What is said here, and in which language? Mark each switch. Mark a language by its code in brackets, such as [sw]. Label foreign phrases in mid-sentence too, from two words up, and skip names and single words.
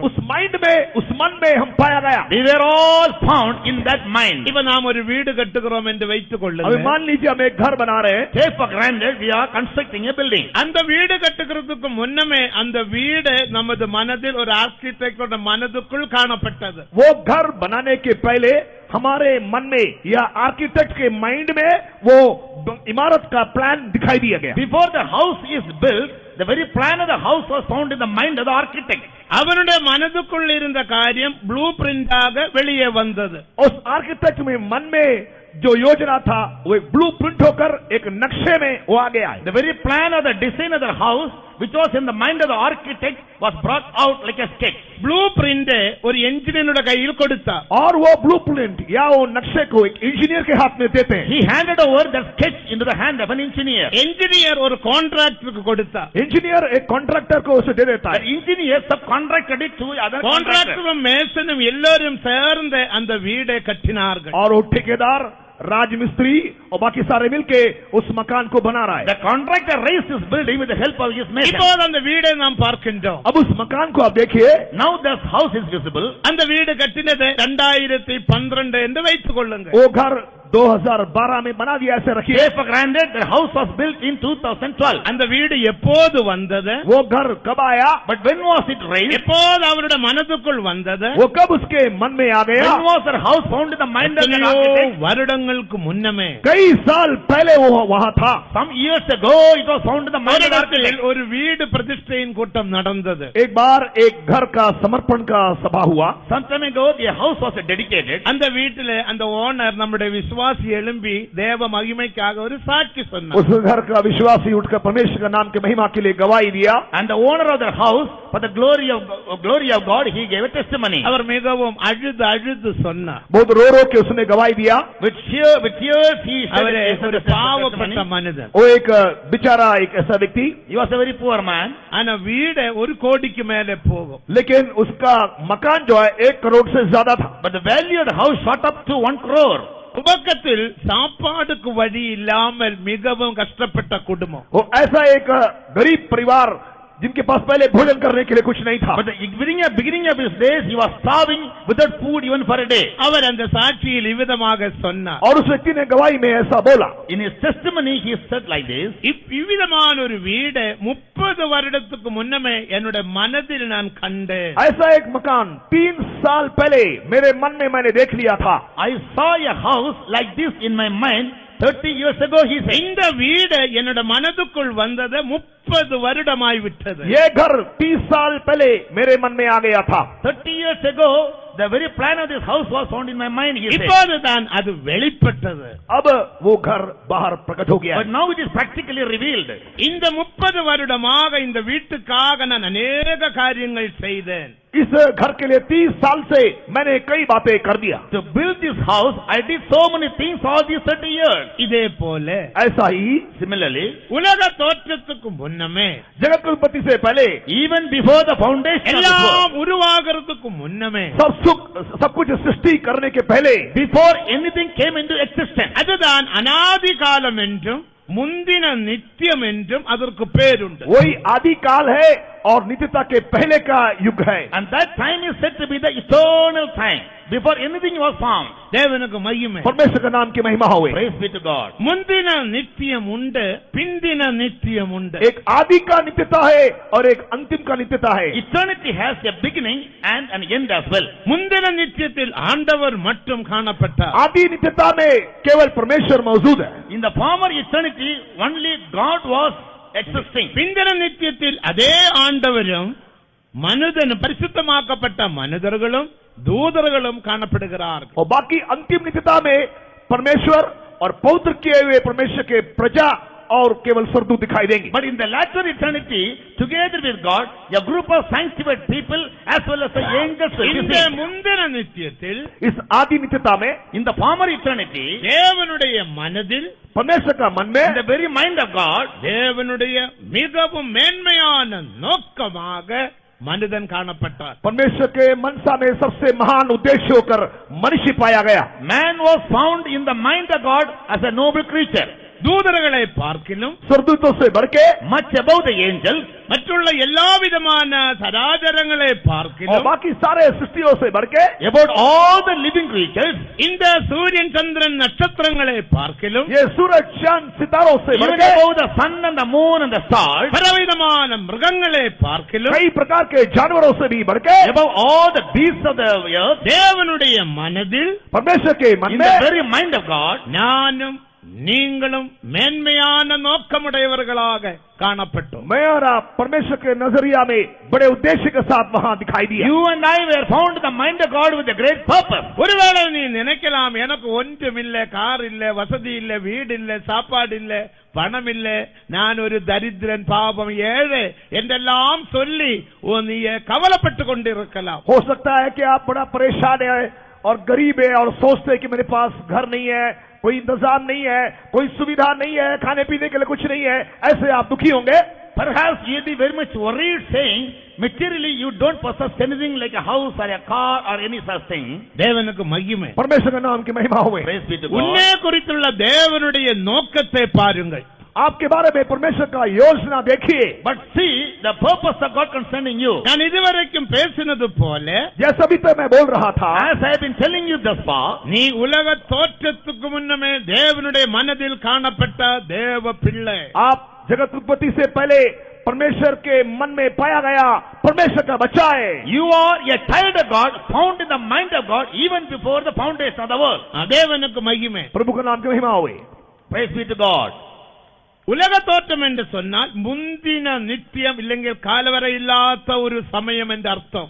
[hi] उस माइंड में, उस मन में हम पाया गया. [en] We were all found in that mind. [ta] இப்ப நாம் ஒரு வீடு கட்டுகிறோம் என்று வைத்துக் अभी கொள்ளுங்கள். [hi] मान लीजिए हम एक घर बना रहे हैं. [en] Take for granted we are constructing a building. [ta] அந்த வீடு கட்டுகிறதுக்கு முன்னமே அந்த வீடு நமது மனதில் ஒரு ஆர்கிடெக்டோட மனதுக்குள் காணப்பட்டது. [hi] वो घर बनाने के पहले हमारे मन में या आर्किटेक्ट के माइंड में वो इमारत का प्लान दिखाई दिया गया. [en] Before the house is built, the very plan of the house was found in the mind of the architect. [ta] அவனுடைய மனதுக்குள் இருந்த காரியம் ப்ளூ பிரிண்டாக வெளியே வந்தது. [hi] उस आर्किटेक्ट में मन में जो योजना था वो एक ब्लू प्रिंट होकर एक नक्शे में वो आ गया है. [en] The very plan of the design of the house, which was in the mind of the architect, was brought out like a sketch. [ta] ப்ளூ பிரிண்ட் ஒரு என்ஜினியரோட கையில் கொடுத்தார். [hi] और वो ब्लू प्रिंट या वो नक्शे को एक इंजीनियर के हाथ में देते हैं. [en] He handed over that sketch into the hand of an engineer. [ta] என்ஜினியர் ஒரு கான்ட்ராக்டருக்கு கொடுத்தார். [hi] इंजीनियर एक कॉन्ट्रैक्टर को उसे दे देता The है. [en] engineer subcontracted it to other contractor. [ta] கான்ட்ராக்டரும் மேசனும் எல்லாரும் சேர்ந்து அந்த வீடை கட்டினார்கள். [hi] और वो ठेकेदार, राजमिस्त्री और बाकी सारे मिलके उस मकान को बना रहा है. [en] The contractor raised his building with the help of his mason. [ta] இப்போது அந்த வீடை நாம் பார்க்கின்றோம். [hi] अब उस मकान को आप देखिए. [en] Now this house is visible. [ta] அந்த வீடு கட்டினது 2012 என்று வைத்துக் கொள்ளுங்க. [hi] वो घर 2012 में बना दिया, ऐसे रखिए. [en] Take for granted the house was built in 2012. [ta] அந்த வீடு எப்போது வந்தது? [hi] वो घर कब आया? [en] But when was it raised? [ta] எப்போது அவருடைய மனதுக்குள் வந்தது? [hi] वो कब उसके मन में आ गया? [en] When was the house found in the mind of the எத்தனையோ architect? [ta] வருடங்களுக்கு முன்னமே [hi] कई साल पहले वो वहाँ था. [en] Some years ago it was found in the mind of the architect. [ta] ஒரு வீடு பிரதிஷ்டையின் கூட்டம் நடந்தது. [hi] एक बार एक घर का समर्पण का सभा हुआ. [en] Some time ago the house was dedicated. [ta] அந்த வீட்டிலே அந்த ஓனர் நம்முடைய விசுவாசி எழும்பி தேவ மகிமைக்காக ஒரு சாட்சி சொன்னார். [hi] उस घर का विश्वासी उठकर परमेश्वर के नाम की महिमा के लिए गवाही दिया. [en] And the owner of the house, for the glory of God, he gave a testimony. [ta] அவர் மிகவும் அழுது சொன்னார். [hi] बहुत रो रो के उसने गवाही दिया. [en] With tears he said அவரே his ஒரு testimony. [ta] பாவப்பட்ட மனிதன். [hi] वो एक बेचारा एक ऐसा व्यक्ति, [en] He was a very poor man. [ta] ஆனா வீடு 1 கோடிக்கு மேலே போகும். [hi] लेकिन उसका मकान जो है 1 करोड़ से ज्यादा था. [en] But the value of the house shot up to 1 crore. [ta] துவக்கத்தில் சாப்பாடுக்கு வழி இல்லாமல் மிகவும் கஷ்டப்பட்ட குடும்பம். [hi] वो ऐसा एक गरीब परिवार जिनके पास पहले भोजन करने के लिए कुछ नहीं था. [en] But the beginning of his days, he was starving without food even for a day. [ta] அவர் அந்த சாட்சியில் இவ்விதமாக சொன்னார். [hi] और उस व्यक्ति ने गवाही में ऐसा बोला. [en] In his testimony, he said like this. [ta] இவ்விதமான ஒரு வீடு 30 வருடத்துக்கு முன்னமே என்னுடைய மனதில் நான் கண்டேன். [hi] ऐसा एक मकान 3 साल पहले मेरे मन में मैंने देख लिया था. [en] I saw a house like this in my mind 30 years ago, he said. [ta] இந்த வீடு என்னோட மனதுக்குள் வந்தது 30 வருடமாய் விட்டது. [hi] ये घर 30 साल पहले मेरे मन में आ गया था. [en] 30 years ago, the very plan of this house was found in my mind, he said. [ta] இப்போதுதான் அது வெளிப்பட்டது. [hi] अब वो घर बाहर प्रकट हो गया. [en] But now it is practically revealed. [ta] இந்த 30 வருடமாக இந்த வீட்டுக்காக நான் अनेक காரியங்கள் செய்தேன். [hi] इस घर के लिए 30 साल से मैंने कई बातें कर दिया. [en] To build this house, I did so many things all these 30 years. [ta] இதே போல [hi] ऐसा ही [en] Similarly, [ta] உலக தோற்றத்துக்கு முன்னமே, [hi] जगत की उत्पत्ति से पहले, [en] even before the foundation of the எல்லாம் world, [ta] உருவாகிறதுக்கு முன்னமே, [hi] सब कुछ सृष्टि करने के पहले, [en] before anything came into existence, [ta] அதுதான் அனாதி காலம் என்றும் முந்தின நித்தியம் என்றும் அதற்கு பேருண்டு. [hi] वही आदि काल है और नित्यता के पहले का युग है। [en] And that time is said to be the eternal time, before anything was found. [ta] தேவனுக்கு மகிமை. [hi] परमेश्वर का नाम की महिमा होवे। [en] Praise be to God. [ta] முந்தின நித்தியம் உண்டு, பிந்தின நித்தியம் உண்டு. [hi] एक आदि का नित्यता है और एक अंतिम का नित्यता है। [en] Eternity has a beginning and an end as well. [ta] முந்தின நித்தியத்தில் ஆண்டவர் மட்டும் காணப்பட்டார். [hi] आदि नित्यता में केवल परमेश्वर मौजूद है। [en] In the former eternity, only God was existing. [ta] பிந்தின நித்தியத்தில் அதே ஆண்டவரும் மனிதன் பரிசுத்தமாக்கப்பட்ட மனிதர்களும் தூதர்களும் காணப்படுகிறார்கள். [hi] और बाकी अंतिम नित्यता में परमेश्वर और पवित्र किए हुए परमेश्वर के प्रजा और केवल स्वर्गदूत दिखाई देंगे। [en] But in the latter eternity, together with God, a group of sanctified people as well as the angels will be இந்த seen. [ta] முந்தின நித்தியத்தில் [hi] इस आदि नित्यता में [en] In the former eternity, [ta] தேவனுடைய மனதில் [hi] परमेश्वर का मन में [en] in the very mind of God, [ta] தேவனுடைய மிகவும் மேன்மையான நோக்கமாக மனிதன் காணப்பட்டார். [hi] परमेश्वर के मनसा में सबसे महान उद्देश्य होकर मनुष्य पाया गया। [en] man was found in the mind of God as a noble creature, [ta] தூதர்களை பார்க்கிலும் [hi] स्वर्गदूतों से बढ़ के [en] much above the angels, [ta] மற்றுள்ள எல்லா விதமான சராசரங்களை और பார்க்கிலும் [hi] बाकी सारे सृष्टियों से बढ़ के [en] about all the living creatures, [ta] இந்த சூரியன் சந்திரன் நட்சத்திரங்களை பார்க்கிலும் [hi] ये सूरज चांद सितारों से बढ़ even के [en] above the sun and the moon and the stars, [ta] பலவிதமான மிருகங்களை பார்க்கிலும் [hi] कई प्रकार के जानवरों से भी बढ़ के [en] above all the beasts of the earth, [ta] தேவனுடைய மனதில் [hi] परमेश्वर के मन [en] in the में very mind of God, [ta] நானும் நீங்களும் மேன்மையான நோக்கமுடையவர்களாக காணப்பட்டோம். [hi] मैं और आप परमेश्वर के नजरिया में बड़े उद्देश्य के साथ वहां दिखाई दिया। [en] you and I were found in the mind of God with a great purpose. [ta] ஒருவேளை நீ நினைக்கலாம், எனக்கு ஒன்றும் இல்ல, கார் இல்ல, வசதி இல்ல, வீடு இல்ல, சாப்பாடு இல்ல, பணம் இல்ல, நான் ஒரு தரித்திரன், பாவம், ஏழை என்றெல்லாம் சொல்லி நீ கவலைப்பட்டு கொண்டிருக்கலாம். [hi] हो सकता है कि आप बड़ा परेशान है और गरीब है और सोचते हैं कि मेरे पास घर नहीं है, कोई इंतजाम नहीं है, कोई सुविधा नहीं है, खाने पीने के लिए कुछ नहीं है, ऐसे आप दुखी होंगे। [en] Perhaps you'll be very much worried, saying materially you don't possess anything like a house or a car or any such thing. [ta] தேவனுக்கு மகிமை. [hi] परमेश्वर के नाम की महिमा हुए। [en] Praise be to உன்னை God. [ta] குறித்துள்ள தேவனுடைய நோக்கத்தை பாருங்கள். [hi] आपके बारे में परमेश्वर का योजना देखिए। [en] But see the purpose of God concerning you. [ta] நான் இதுவரைக்கும் பேசினது போல [hi] जैसा भी तो मैं बोल रहा था, [en] As I have been telling you thus far, [ta] நீ உலக தோற்றத்துக்கு முன்னமே தேவனுடைய மனதில் காணப்பட்ட தேவ பிள்ளை. [hi] आप जगत उत्पत्ति से पहले परमेश्वर के मन में पाया गया परमेश्वर का बच्चा है। [en] you are a child of God, found in the mind of God even before the foundation of the world. [ta] தேவனுக்கு மகிமை. [hi] प्रभु का नाम की महिमा हुए। [en] Praise be to God. [ta] உலக தோற்றம் என்று சொன்னால் முந்தின நித்தியம் இல்லைங்க காலவரை இல்லாத ஒரு சமயம் என்று அர்த்தம்.